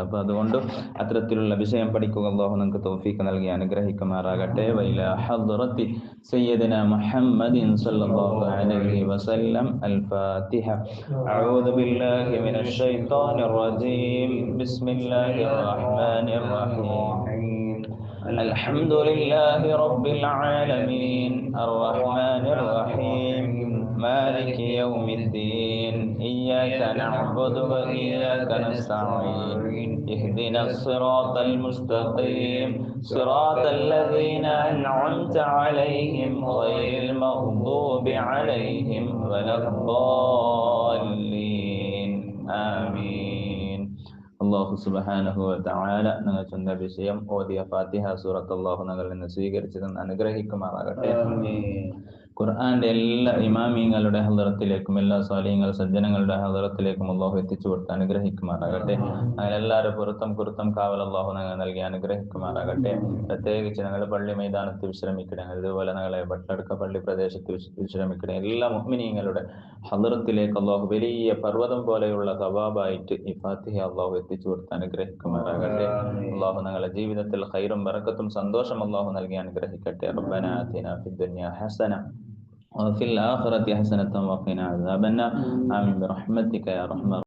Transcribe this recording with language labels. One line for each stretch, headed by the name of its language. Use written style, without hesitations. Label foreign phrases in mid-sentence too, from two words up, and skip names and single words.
Malayalam: അപ്പൊ അതുകൊണ്ട് അത്തരത്തിലുള്ള വിഷയം പഠിക്കുക അള്ളാഹു നമുക്ക് തൗഫീഖ് നൽകി അനുഗ്രഹിക്കുമാറാകട്ടെ.
Arabic: وإلى حضرة سيدنا محمد صلى الله عليه وسلم. الفاتحة. أعوذ بالله من الشيطان الرجيم. بسم الله الرحمن الرحيم. الحمد لله رب العالمين الرحمن الرحيم مالك يوم الدين إياك نعبد وإياك نستعين اهدنا الصراط المستقيم صراط الذين أنعمت عليهم غير المغضوب عليهم ولا الضالين آمين. الله سبحانه وتعالى
Malayalam: ഞങ്ങൾ ചൊന്ന വിഷയം ഓതിയ ഫാത്തിഹ സൂറത്ത് അല്ലാഹു ഞങ്ങളിൽ നിന്ന് സ്വീകരിച്ചതെന്ന് അനുഗ്രഹിക്കുമാറാകട്ടെ. ഖുർആന്റെ എല്ലാ ഇമാമിങ്ങളുടെ ഹളറത്തിലേക്കും എല്ലാ സ്വാലിഹീങ്ങൾ സജ്ജനങ്ങളുടെ ഹളറത്തിലേക്കും അല്ലാഹു എത്തിച്ചു കൊടുത്ത് അനുഗ്രഹിക്കുമാറാകട്ടെ. അങ്ങനെ എല്ലാവരും പൊരുത്തം കാവൽ അല്ലാഹു ഞങ്ങൾ നൽകി അനുഗ്രഹിക്കുമാറാകട്ടെ. പ്രത്യേകിച്ച് ഞങ്ങളുടെ പള്ളി മൈതാനത്ത് വിശ്രമിക്കണേ, അതുപോലെ ഞങ്ങളെ ഭട്ടടുക്ക പള്ളി പ്രദേശത്ത് വിശ്രമിക്കണേ. എല്ലാ മുഅ്മിനീങ്ങളുടെ ഹളറത്തിലേക്ക് അല്ലാഹു വലിയ പർവ്വതം പോലെയുള്ള സവാബായിട്ട് ഈ ഫാത്തിഹ അല്ലാഹു എത്തിച്ചു കൊടുത്ത് അനുഗ്രഹിക്കുമാറാകട്ടെ. അല്ലാഹു ഞങ്ങളുടെ ജീവിതത്തിൽ ഖൈറും ബറക്കത്തും സന്തോഷം അല്ലാഹു നൽകി അനുഗ്രഹിക്കട്ടെ.
Arabic: ربنا آتنا في الدنيا حسنة وفي الآخرة حسنة وقنا عذاب النار آمين برحمتك يا رحمن